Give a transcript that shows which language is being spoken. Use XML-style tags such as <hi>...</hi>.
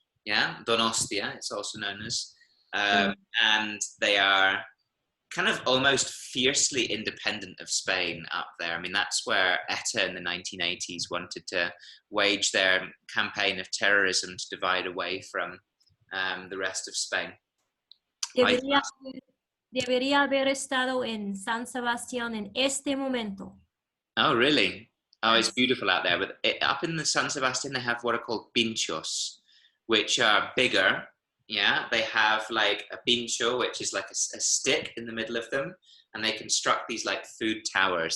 <en>Yeah, Donostia, it's also known as, and they are kind of almost fiercely independent of Spain up there. I mean, that's where ETA in the 1980s wanted to wage their campaign of terrorism to divide away from the rest of Spain.</en> <es>Debería haber estado en San Sebastián en este momento.</es> <en>Oh, really? Oh, it's beautiful out there. But up in the San Sebastian, they have what are called pinchos, which are bigger. Yeah, they have like a pincho, which is like a stick in the middle of them, and they construct these like food towers.</en>